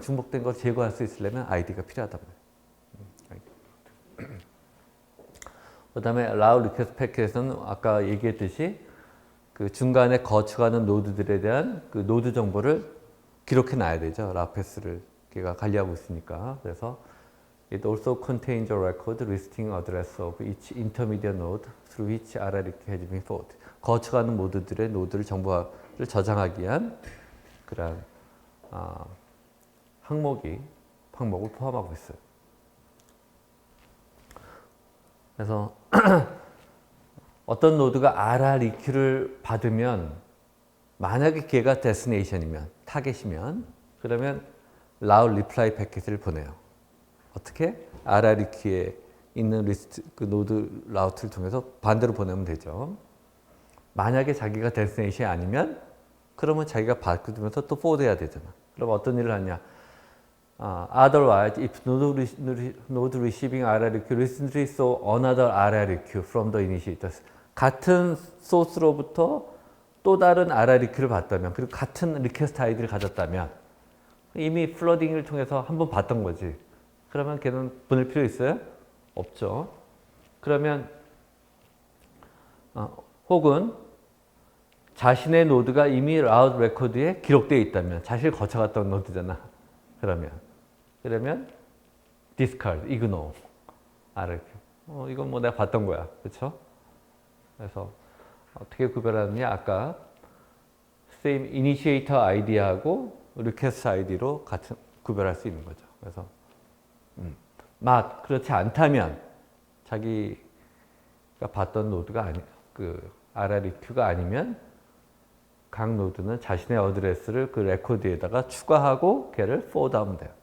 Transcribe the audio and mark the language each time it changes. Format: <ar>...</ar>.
<ko>중복된 걸 제거할 수 있으려면 아이디가 필요하다. 그 다음에 allow request packet은 아까 얘기했듯이 그 중간에 거쳐가는 노드들에 대한 그 노드 정보를 기록해 놔야 되죠. 라패스를 걔가 관리하고 있으니까. 그래서</ko> <en>it also contains a record listing address of each intermediate node through which RREQ has been forwarded.</en> <ko>거쳐가는 노드들의 노드를 정보를 저장하기 위한 그런 항목을 포함하고 있어요. 그래서 어떤 노드가 RREQ를 받으면 만약에 걔가 데스티네이션이면 타겟이면 그러면 allow reply 패킷을 보내요. 어떻게? RREQ에 있는 리스트 그 노드 라우트를 통해서 반대로 보내면 되죠. 만약에 자기가 데스티네이션이 아니면 그러면 자기가 바꾸면서 또 forward해야 되잖아. 그럼 어떤 일을 하냐?</ko> <en>Otherwise, if node receiving RREQ recently saw another RREQ from the initiators.</en> <ko>같은 소스로부터 또 다른 RREQ를 봤다면, 그리고 같은 리퀘스트 아이디를 가졌다면, 이미 플러딩을 통해서 한번 봤던 거지. 그러면 걔는 보낼 필요 있어요? 없죠. 그러면, 혹은 자신의 노드가 이미 라우트 레코드에 기록되어 있다면, 자신을 거쳐갔던 노드잖아. 그러면</ko> <en>discard, ignore, RREQ.</en> <ko>이건 뭐 내가 봤던 거야, 그렇죠? 그래서 어떻게 구별하느냐? 아까</ko> <en>same initiator ID</en> <ko>하고 request ID로 같은 구별할 수 있는 거죠. 그래서 그렇지 않다면 자기가 봤던 노드가 그 RREQ가 아니면 각 노드는 자신의 어드레스를 그 레코드에다가 추가하고 걔를 forward하면 돼요.</ko>